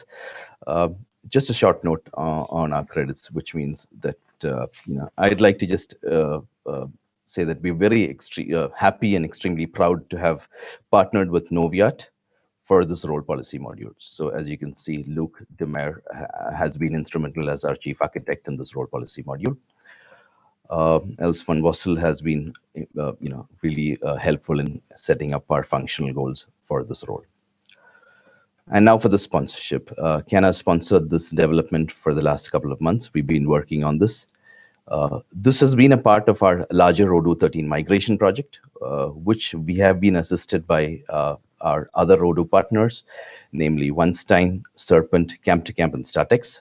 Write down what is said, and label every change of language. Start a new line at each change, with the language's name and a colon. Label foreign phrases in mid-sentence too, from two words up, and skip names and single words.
English: Just a short note on our credits, which means that I'd like to just say that we're very happy and extremely proud to have partnered with Noviat for this role policy module. So as you can see, Luc Demer has been instrumental as our chief architect in this role policy module. Els van Vossel has been, really helpful in setting up our functional goals for this role. And now for the sponsorship. Kiana sponsored this development for the last couple of months. We've been working on this. This has been a part of our larger Odoo 13 migration project, which we have been assisted by our other Odoo partners, namely OneStein, Serpent, Camp2Camp, and Startex.